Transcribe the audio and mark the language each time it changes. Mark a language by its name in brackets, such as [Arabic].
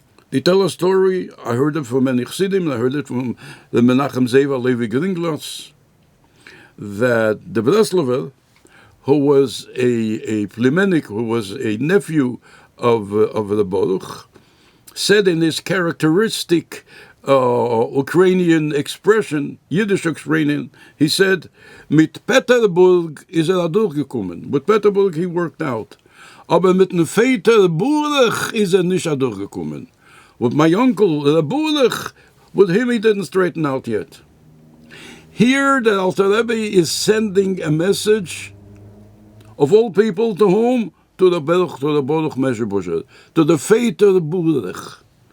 [English] They tell a story, I heard it from many Chassidim, I heard it from the Menachem Zeva Levi Gringlas, that the Breslover, who was a Plimenik, who was a nephew of the Baruch, said in his characteristic Ukrainian expression, Yiddish Ukrainian, he said, [Yiddish] Mit Peterburg is durchgekommen. [English] With Peterburg he worked out. [Yiddish] Aber mit dem Vater Burech is nicht durchgekommen. [English] With my uncle, the Burech, with him he didn't straighten out yet. Here the Alter Rebbe is sending a message of all people to whom? To the Baruch Mezhebush, to the Vater Burech.